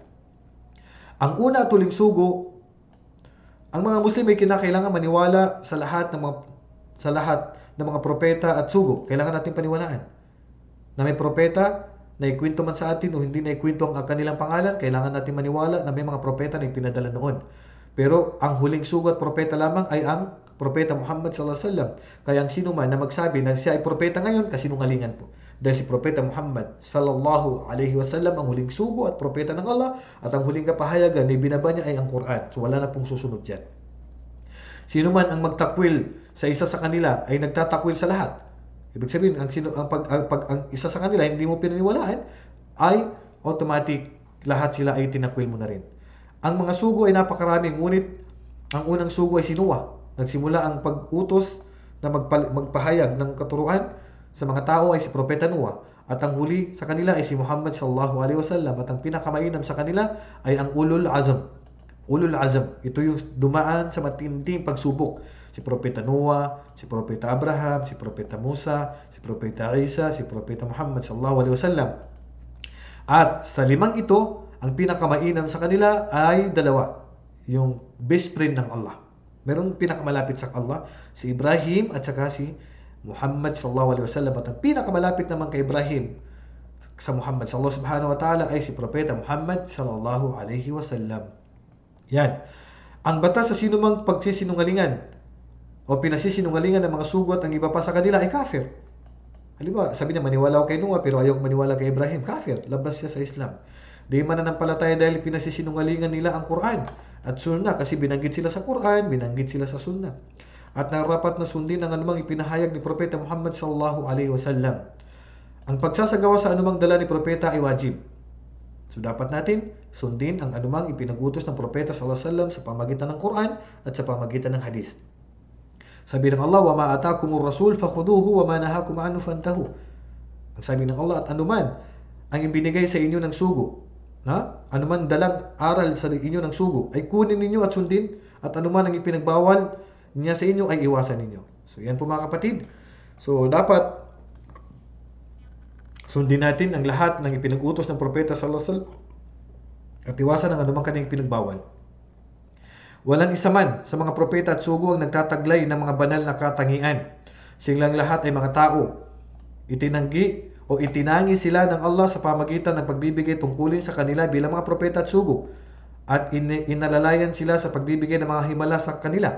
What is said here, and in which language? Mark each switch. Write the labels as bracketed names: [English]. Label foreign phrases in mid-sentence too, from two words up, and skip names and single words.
[Filipino] Ang una at huling sugo, ang mga Muslim ay kinakailangan maniwala sa lahat ng mga propeta at sugo. Kailangan natin paniwalaan na may propeta na ikwento man sa atin o hindi na ikwento ang kanilang pangalan, kailangan natin maniwala na may mga propeta na ipinadala noon. Pero ang huling sugo at propeta lamang ay ang propeta Muhammad [Arabic] صلى الله عليه وسلم. [Filipino] Kaya ang sino man na magsabi na siya ay propeta ngayon, kasinungalingan po. Dahil si propeta Muhammad [Arabic] صلى الله عليه وسلم [Filipino] ang huling sugo at propeta ng Allah, at ang huling kapahayagan na ibinaba niya ay ang Quran. So wala na pong susunod diyan. Sino man ang magtakwil sa isa sa kanila ay nagtatakwil sa lahat. Ibig sabihin, ang isa sa kanila hindi mo pinaniwalaan, ay automatic lahat sila ay tinakwil mo na rin. Ang mga sugo ay napakarami, ngunit ang unang sugo ay si Noah. Nagsimula ang pag-utos na magpahayag ng katuruan sa mga tao ay si Propeta Noah. At ang huli sa kanila ay si Muhammad [Arabic] صلى الله عليه وسلم. [Filipino] At ang pinakamainam sa kanila ay ang [Arabic] أولو العزم. أولو العزم. [Filipino] Ito yung dumaan sa matinding pagsubok. Si Propeta Noah, si Propeta Abraham, si Propeta Musa, si Propeta Isa, si Propeta Muhammad [Arabic] صلى الله عليه وسلم. [Filipino] At sa limang ito, ang pinakamainam sa kanila ay dalawa. Yung [English] best friend [Filipino] ng Allah. Meron pinakamalapit sa Allah, si Ibrahim at saka si Muhammad [Arabic] صلى الله عليه وسلم. [Filipino] At ang pinakamalapit naman kay Ibrahim sa Muhammad [Arabic] صلى الله سبحانه وتعالى [Filipino] ay si Propeta Muhammad [Arabic] صلى الله عليه وسلم. [Filipino] Yan. Ang batas sa sinumang pagsisinungalingan o pinasisinungalingan ng mga sugo at ang iba pa sa kanila ay kafir. Halimbawa, sabi niya maniwala ako kay Noah pero ayaw maniwala kay Ibrahim. Kafir. Labas siya sa Islam. Di mananampalataya dahil pinasisinungalingan nila ang Quran at Sunnah, kasi binanggit sila sa Quran, binanggit sila sa Sunnah. At narapat na sundin ang anumang ipinahayag ni Propeta Muhammad [Arabic] صلى الله عليه وسلم. [Filipino] Ang pagsasagawa sa anumang dala ni Propeta ay wajib. So dapat natin sundin ang anumang ipinagutos ng Propeta [Arabic] صلى الله عليه وسلم [Filipino] sa pamagitan ng Quran at sa pamagitan ng hadith. Sabi ng Allah, [Arabic] وما آتاكم الرسول فخذوه وما نهاكم عنه فانتهوا. [Filipino] Ang sabi ng Allah, at anuman ang ibinigay sa inyo ng sugo Anuman dalang aral sa inyo ng sugo ay kunin ninyo at sundin, at anuman ang ipinagbawal niya sa inyo ay iwasan ninyo. So yan po mga kapatid. So dapat sundin natin ang lahat ng ipinag-utos ng propeta [Arabic] صلى الله عليه وسلم [Filipino] at iwasan ang anumang kanyang pinagbawal. Walang isa man sa mga propeta at sugo ang nagtataglay ng mga banal na katangian. Silang lahat ay mga tao. Itinanggi o itinangi sila ng Allah sa pamagitan ng pagbibigay tungkulin sa kanila bilang mga propeta at sugo, at inalalayan sila sa pagbibigay ng mga himala sa kanila.